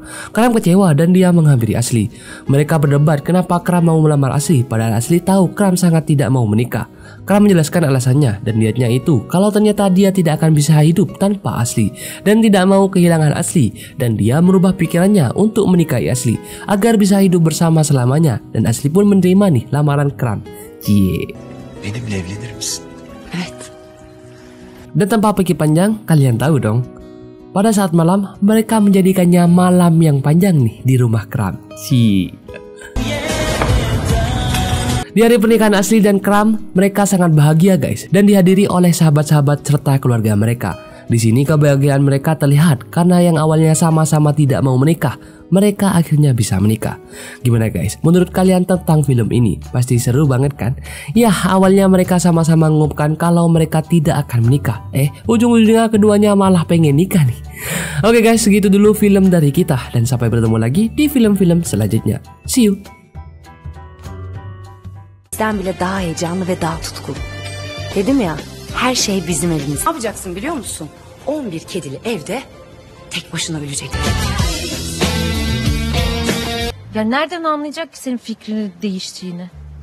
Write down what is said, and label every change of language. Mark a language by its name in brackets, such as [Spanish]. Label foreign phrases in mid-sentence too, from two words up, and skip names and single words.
[Indonesian] Kram kecewa dan dia menghampiri Asli. Mereka berdebat kenapa Kram mau melamar Asli, padahal Asli tahu Kram sangat tidak mau menikah. Kram menjelaskan alasannya dan niatnya itu kalau ternyata dia tidak akan bisa hidup tanpa Asli dan tidak mau kehilangan Asli, dan dia merubah pikirannya untuk menikahi Asli agar bisa hidup bersama selamanya, dan Asli pun menerima nih lamaran Kram. Cie. [Turkish] Benimle evlenir misin? Evet. [Indonesian] Dan tanpa pikir panjang, kalian tahu dong, pada saat malam mereka menjadikannya malam yang panjang nih di rumah Kram. Cie. Di hari pernikahan Asli dan Kram, mereka sangat bahagia guys dan dihadiri oleh sahabat-sahabat serta keluarga mereka. Di sini kebahagiaan mereka terlihat karena yang awalnya sama-sama tidak mau menikah, mereka akhirnya bisa menikah. Gimana guys? Menurut kalian tentang film ini? Pasti seru banget kan? Ya, awalnya mereka sama-sama mengumumkan kalau mereka tidak akan menikah. Ujung-ujungnya keduanya malah pengen nikah nih. Oke guys, segitu dulu film dari kita dan sampai bertemu lagi di film-film selanjutnya. [English] See you. [Turkish] Bile daha heyecanlı ve daha tutkulu. Dedim ya, her şey bizim elimizde. Ne yapacaksın biliyor musun? 11 kedili evde tek başına ölecek. Ya nereden anlayacak ki senin fikrini değiştiğini?